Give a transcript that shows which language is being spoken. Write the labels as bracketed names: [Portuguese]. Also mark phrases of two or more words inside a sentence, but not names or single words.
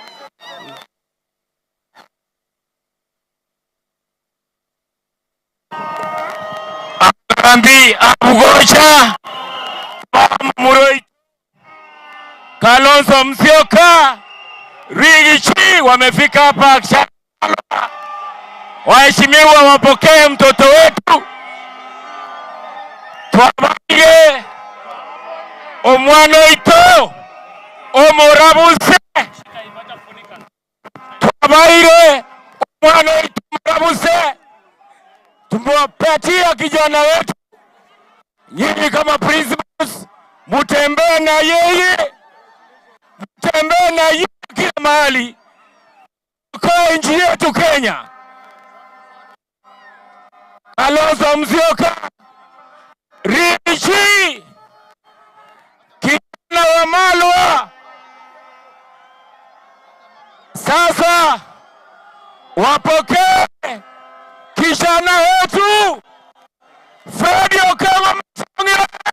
[Swahili] Ambi Abugocha Muroi Kalonzo Musyoka Rigathi wamefika hapa. Waheshimiwa, wapokee mtoto wetu [Gusii] Twabaire omwana oito omurabuse. Twabaire omwana oito omurabuse, [Swahili] tumewapatia kijana wetu. Nyinyi kama principals mutembee na yeye, mutembee na yeye kila mahali kwa nchi yetu Kenya. Kalonzo Musyoka Rigathi kijana wa Malwa, sasa wapokee kijana wetu Fred Okengo Matiang'i.